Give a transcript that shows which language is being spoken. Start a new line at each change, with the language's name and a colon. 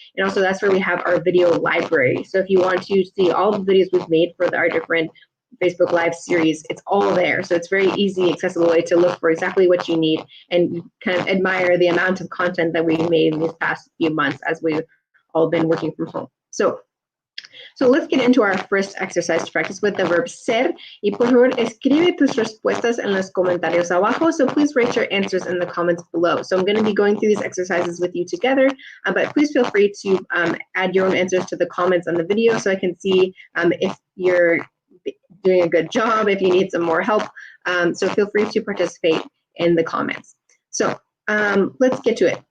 English: And also that's where we have our video library. So if you want to see all the videos we've made for our different Facebook Live series, it's all there. So it's very easy, accessible way to look for exactly what you need and kind of admire the amount of content that we've made in these past few months as we've all been working from home. So let's get into our first exercise to practice with the verb ser.
Spanish: Y por favor, escribe tus respuestas en los comentarios abajo.
English: So please write your answers in the comments below. So I'm going to be going through these exercises with you together, but please feel free to add your own answers to the comments on the video so I can see if you're doing a good job, if you need some more help. So feel free to participate in the comments. So let's get to it.